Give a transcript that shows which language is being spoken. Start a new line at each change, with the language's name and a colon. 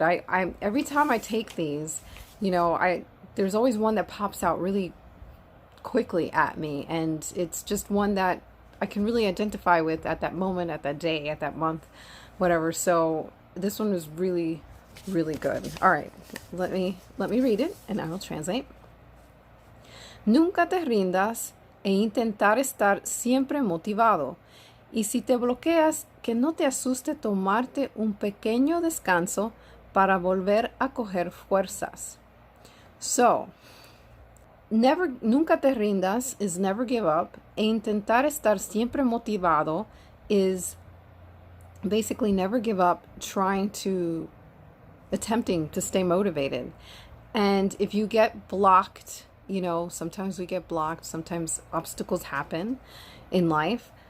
English: I every time I take these, there's always one that pops out really quickly at me, and it's just one that I can really identify with at that moment, at that day, at that month, whatever. So this one was really, really good. All right, let me read it and I will translate.
Spanish: Nunca te rindas e intentar estar siempre motivado. Y si te bloqueas, que no te asuste tomarte un pequeño descanso para volver a coger fuerzas.
English: So,
Spanish: nunca te rindas
English: is never give up.
Spanish: E intentar estar siempre motivado
English: is basically never give up attempting to stay motivated. And if you get blocked, sometimes we get blocked, sometimes obstacles happen in life.